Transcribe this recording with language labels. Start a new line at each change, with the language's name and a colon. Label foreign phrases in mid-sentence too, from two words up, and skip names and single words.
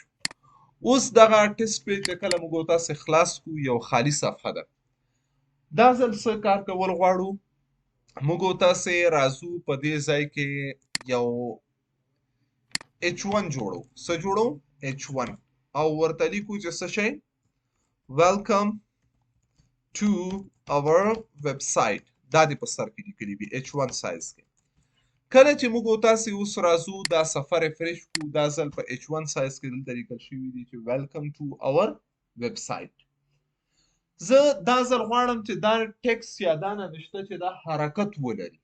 Pashto: اوس دغه ټیسټ پیج چې کله موږ تاسې خلاص کو یو خالی صفحه ده. دا ځل څه کار کول غواړو؟ موږ تاسې راځو په دې ځای کې یو H1 جوړو. څه جوړو؟ H1 او ورته لیکو چې څه شی؟
English: ویلکم to our website.
Pashto: دا دې په سر کې لیکلي وي H1 سایز کې. کله چې موږ تاسې اوس راځو دا صفحه ریفریش کړو، دا ځل په H1 سایز کې دلته لیکل شوي دي چې
English: welcome to our website.
Pashto: زه دا ځل غواړم چې دا ټکس یا دا نوشته چې دا حرکت ولري.